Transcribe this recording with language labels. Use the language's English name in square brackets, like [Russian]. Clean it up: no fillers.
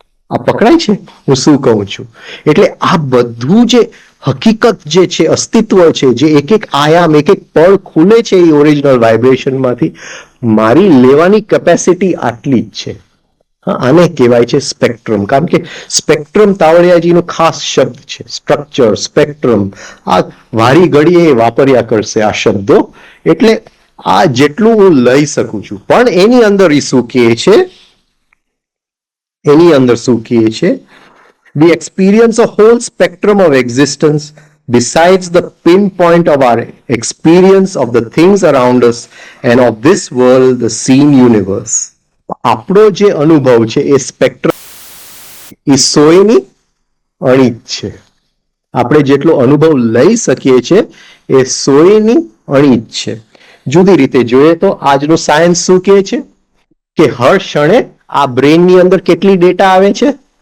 [Gujarati] આ પકડાય છે હું શું કહું છું? એટલે આ બધું જે હકીકત જે છે, અસ્તિત્વ છે, જે એક એક આયામ એક એક પળ ખુલે છે એ ઓરિજિનલ વાઇબ્રેશનમાંથી, મારી લેવાની કેપેસિટી આટલી જ છે. આને કહેવાય છે સ્પેક્ટ્રમ. કારણ કે સ્પેક્ટ્રમ તાવડિયાજીનો ખાસ શબ્દ છે. સ્ટ્રક્ચર, સ્પેક્ટ્રમ, આ વારી ઘડીએ વાપર્યા કરશે આ શબ્દો. એટલે આ જેટલું હું લઈ શકું છું, પણ એની અંદર એ શું કહે છે, [English] એની અંદર શું કહે છે, we experience a whole spectrum of existence besides the pinpoint of our experience of the things around us and of this world, the seen universe. [Gujarati] આપણો જે અનુભવ છે એ સ્પેક્ટ્રમ એ સોયની અણી જ છે. આપણે જેટલો અનુભવ લઈ શકીએ છીએ એ સોયની અણી જ છે. જુદી રીતે જોઈએ તો આજનું સાયન્સ શું કહે છે કે હર ક્ષણે આ બ્રેનની અંદર કેટલી ડેટા આવે છે?